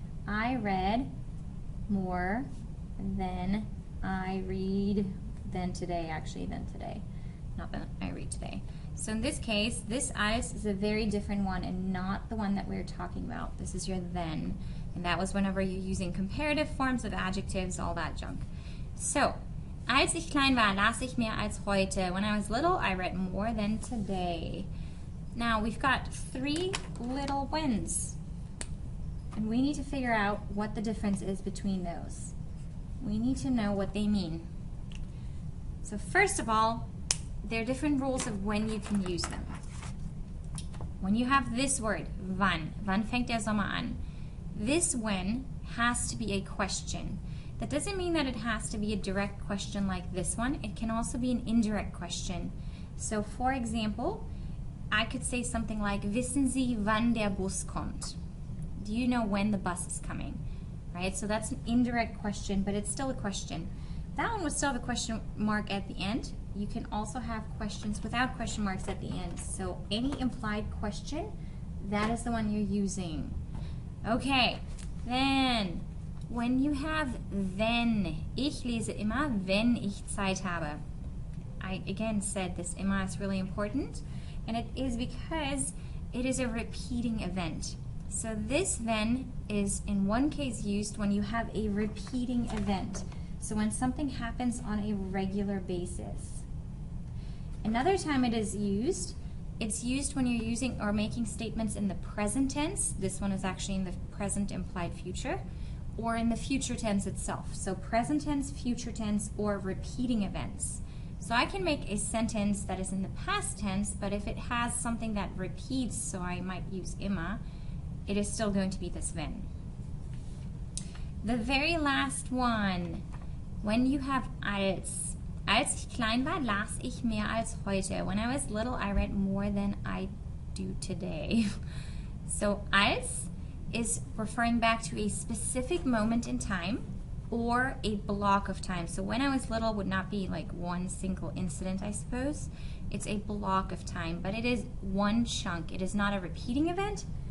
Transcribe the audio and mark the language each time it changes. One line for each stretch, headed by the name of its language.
English: I read more than I read than today, actually, than today. Not than I read today. So in this case, this als is a very different one and not the one that we're talking about. This is your then. And that was whenever you're using comparative forms of adjectives, all that junk.
German: So, als ich klein war, las ich mehr als heute.
English: When I was little, I read more than today. Now, we've got three little whens. And we need to figure out what the difference is between those. We need to know what they mean. So first of all, there are different rules of when you can use them. When you have this word,
German: wann fängt der Sommer an?
English: This when has to be a question. That doesn't mean that it has to be a direct question like this one. It can also be an indirect question. So for example, I could say something like,
German: wissen Sie, wann der Bus kommt?
English: Do you know when the bus is coming? Right? So that's an indirect question, but it's still a question. That one would still have a question mark at the end. You can also have questions without question marks at the end. So any implied question, that is the one you're using. Okay, then when you have
German: wenn, ich lese immer, wenn ich Zeit habe.
English: I again said this immer is really important, and it is because it is a repeating event. So this wenn is in one case used when you have a repeating event. So when something happens on a regular basis. Another time it is used, it's used when you're using or making statements in the present tense. This one is actually in the present implied future, or in the future tense itself. So present tense, future tense, or repeating events. So I can make a sentence that is in the past tense, but if it has something that repeats, so I might use immer, it is still going to be this wenn. The very last one, when you have als.
German: Als ich klein war, las ich mehr als heute.
English: When I was little, I read more than I do today. So als is referring back to a specific moment in time or a block of time. So when I was little would not be like one single incident, I suppose. It's a block of time, but it is one chunk. It is not a repeating event.